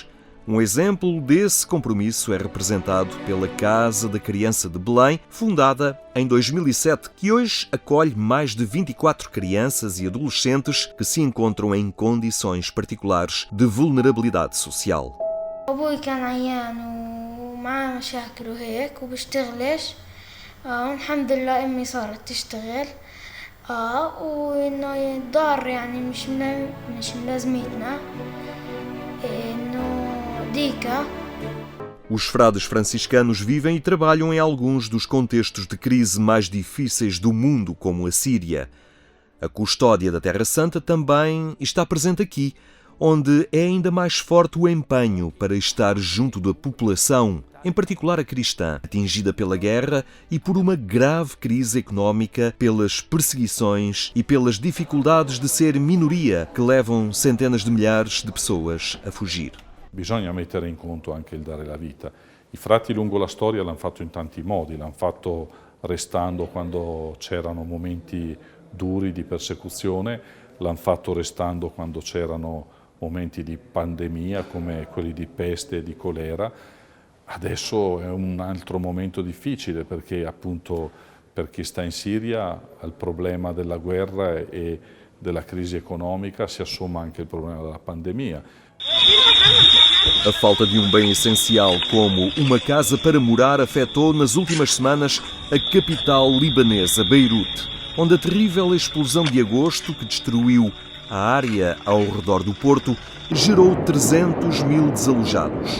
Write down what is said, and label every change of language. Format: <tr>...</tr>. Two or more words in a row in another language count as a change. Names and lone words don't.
<pt>Um exemplo desse compromisso é representado pela Casa da Criança de Belém, fundada em 2007, que hoje acolhe mais de 24 crianças e adolescentes que se encontram em condições particulares de vulnerabilidade social.</pt> <ar>أبوي كان عيان ومعاه مشاكل وهيك وبشتغلش والحمد لله أمي صارت تشتغل وإنه الدار يعني مش ملازمتنا إنه ديكا.</ar> <pt>Os frades franciscanos vivem e trabalham em alguns dos contextos de crise mais difíceis do mundo, como a Síria. A Custódia da Terra Santa também está presente aqui, onde é ainda mais forte o empenho para estar junto da população, em particular a cristã, atingida pela guerra e por uma grave crise económica, pelas perseguições e pelas dificuldades de ser minoria que levam centenas de milhares de pessoas a fugir.</pt> <it>Bisogna mettere in conto anche il dare la vita. I frati lungo la storia l'hanno fatto in tanti modi, l'hanno fatto restando quando c'erano momenti duri di persecuzione, l'hanno fatto restando quando c'erano momenti di pandemia come quelli di peste e di colera. Adesso è un altro momento difficile perché appunto per chi sta in Siria al problema della guerra e della crisi economica si assomma anche il problema della pandemia.</it> <pt>A falta de um bem essencial como uma casa para morar afetou nas últimas semanas a capital libanesa, Beirute, onde a terrível explosão de agosto que destruiu a área ao redor do porto gerou 300 mil desalojados.</pt>